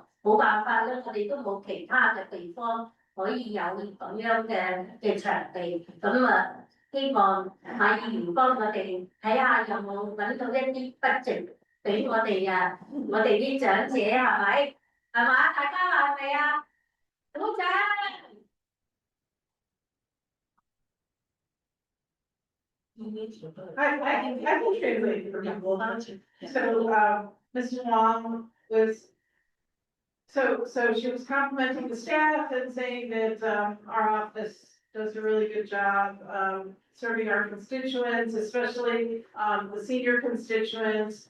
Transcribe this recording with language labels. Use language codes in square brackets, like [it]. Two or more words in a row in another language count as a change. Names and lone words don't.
[yue] 冇辦法咧，我哋都冇其他嘅地方可以有咁樣嘅場地。咁啊，希望馬議員幫我哋睇下有冇揾到一啲 budget 俾我哋我哋啲長者係咪？係嘛？大家話係咪啊？鼓掌！ [en] I can translate for people. So, Mrs. Wong was, so she was complimenting the staff and saying that, our office does a really good job, serving our constituents, especially, the senior constituents.